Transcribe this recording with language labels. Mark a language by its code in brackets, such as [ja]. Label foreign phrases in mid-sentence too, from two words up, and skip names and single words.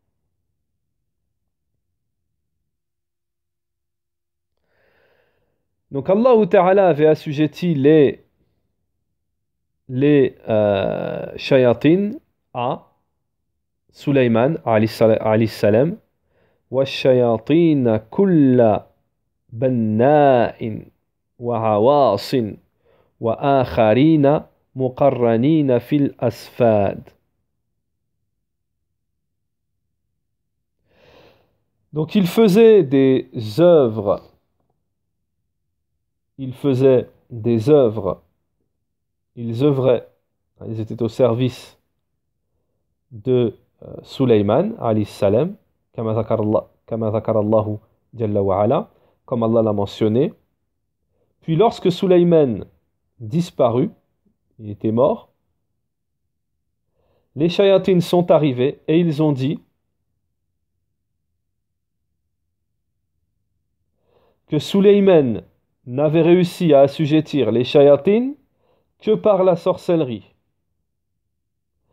[fr] Donc Allah Ta'ala avait assujetti les shayatines à Sulayman [ar] عليه السلام, والشياطين كل بناء وغواص وآخرين مقرنين في الأصفاد. [fr] Donc il faisait des œuvres, ils œuvraient, ils étaient au service de Sulayman [ar] عليه السلام, كما ذكر الله جل وعلا, [fr] comme Allah l'a mentionné. Puis lorsque Sulayman disparut, il était mort, les shayatines sont arrivés et ils ont dit que Sulayman n'avait réussi à assujettir les shayatines que par la sorcellerie.